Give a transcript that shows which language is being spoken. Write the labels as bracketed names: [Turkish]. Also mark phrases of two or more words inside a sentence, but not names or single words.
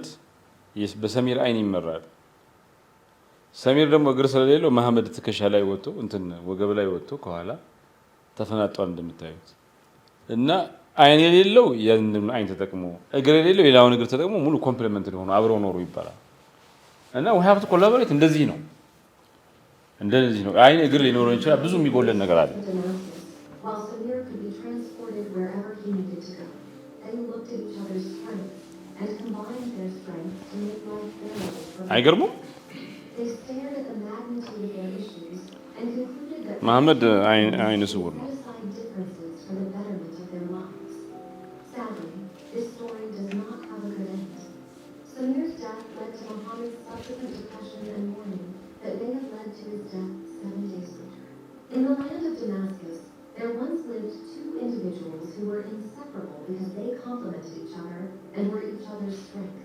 [Amharic] በሰሚር አይን ይመራል። ሰሚር ደግሞ እግር ስለሌለው መሐመድ ትከሻ ላይ ወጥቶ እንትን ወገብ ላይ ወጥቶ ከኋላ ተፈናጧል እንደምታዩት። እና አይን የሌለው ያንን አይን ተጠቅሞ እግር የሌለው ሌላውን እግር ተጠቅሞ ሙሉ ኮምፕሊመንት ሆኖ አብረው ኖሩ ይባላል። እና [English] we have to collaborate [Amharic] እንደዚህ ነው። እንደዚህ ነው። አይን እግር ሊኖረው ይችላል። ብዙ የሚጎለን ነገር አለ። [English] While Samir could be transported wherever he needed to go, they looked at each other's strengths and combined their strengths to make life bearable for both. [Amharic] አይገርሙም? [English] They stared at the magnitude of their issues and concluded that [Amharic] መሐመድ አይነ [English] they [Amharic] ስውር ነው። [English] set aside differences for the betterment of their lives. Sadly, this story does not have a good end. Samir's death led to Muhammad's subsequent depression and mourning that may have led to his death 7 days later. In the land of Damascus, there once lived two individuals who were inseparable because they complemented each other and were each other's strength.